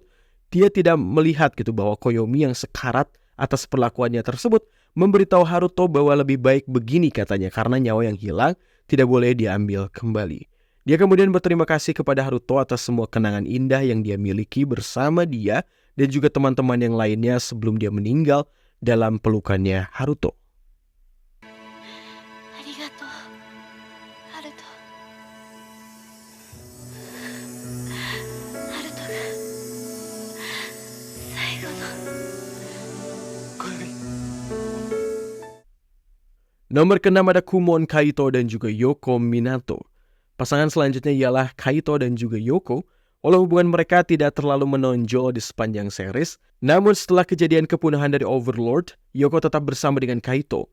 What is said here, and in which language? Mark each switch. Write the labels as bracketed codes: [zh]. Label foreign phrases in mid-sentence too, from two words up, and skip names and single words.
[id] Dia tidak melihat bahwa Koyomi yang sekarat atas perlakuannya tersebut memberitahu Haruto bahwa lebih baik begini katanya karena nyawa yang hilang tidak boleh diambil kembali. Dia kemudian berterima kasih kepada Haruto atas semua kenangan indah yang dia miliki bersama dia dan juga teman-teman yang lainnya sebelum dia meninggal dalam pelukannya Haruto. Arigato, Haruto. [ja] ハルトが最後の Koyomi. [id] Nomor ke-6 ada Kumon Kaito dan juga Yoko Minato. Pasangan selanjutnya ialah Kaito dan juga Yoko. Walau hubungan mereka tidak terlalu menonjol di sepanjang series, namun setelah kejadian kepunahan dari Overlord, Yoko tetap bersama dengan Kaito.